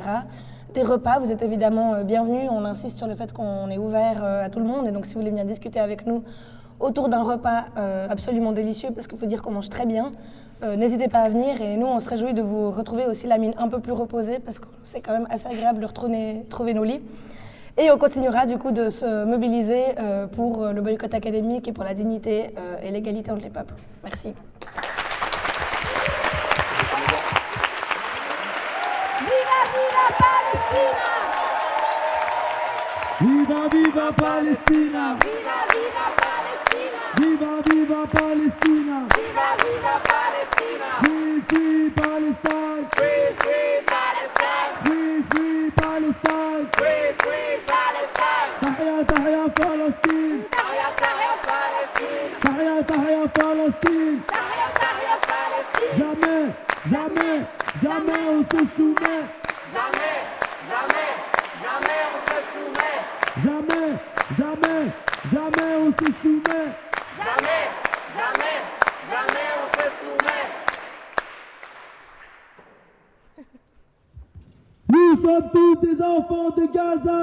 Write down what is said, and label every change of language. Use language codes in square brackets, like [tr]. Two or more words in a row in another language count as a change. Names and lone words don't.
[fr] Des repas, vous êtes évidemment bienvenus. On insiste sur le fait qu'on est ouvert à tout le monde, et donc si vous voulez venir discuter avec nous autour d'un repas absolument délicieux, parce qu'il faut dire qu'on mange très bien, n'hésitez pas à venir, et nous on se réjouit de vous retrouver aussi la mine un peu plus reposée, parce que c'est quand même assez agréable de retrouver nos lits. Et on continuera du coup de se mobiliser pour le boycott académique et pour la dignité et l'égalité entre les peuples. Merci. [es] Viva, viva Palestina! Viva, viva Palestina! Viva, viva Palestina! Viva, viva Palestina! Viva, viva Palestina! [en] Free, free Palestine! Free, free Palestine! Free, free Palestine! Free, free Palestine! [ar] تحيا تحيا فلسطين! تحيا تحيا فلسطين! تحيا تحيا فلسطين! تحيا تحيا فلسطين! [fr] Jamais, jamais, jamais on se soumet! Jamais, jamais, jamais on se soumet! Jamais, jamais, jamais on se soumet! Jamais, jamais, jamais on se soumet! Nous sommes tous des enfants de Gaza!